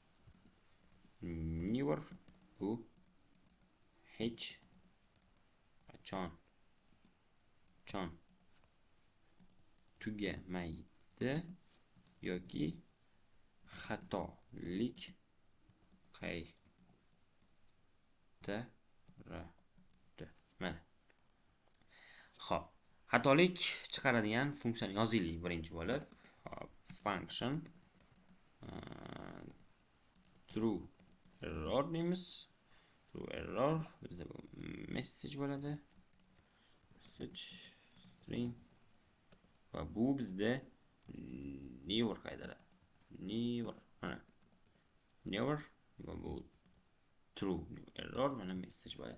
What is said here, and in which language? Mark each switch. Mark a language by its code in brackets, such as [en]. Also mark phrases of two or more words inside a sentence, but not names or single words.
[uz] Never bu hech qachon tugamaydi yoki xatolik qaytaradi. Mana. Xo'p, xatolik chiqaradigan funksiyani yozaylik birinchi bo'lib. [en] Function true error [uz] deymiz. [en] True error [uz] bizda bu message bo'ladi. [en] Message string [uz] va bu bizda never qaytaradi. Never va bu [en] true error [uz] mana message bo'ladi.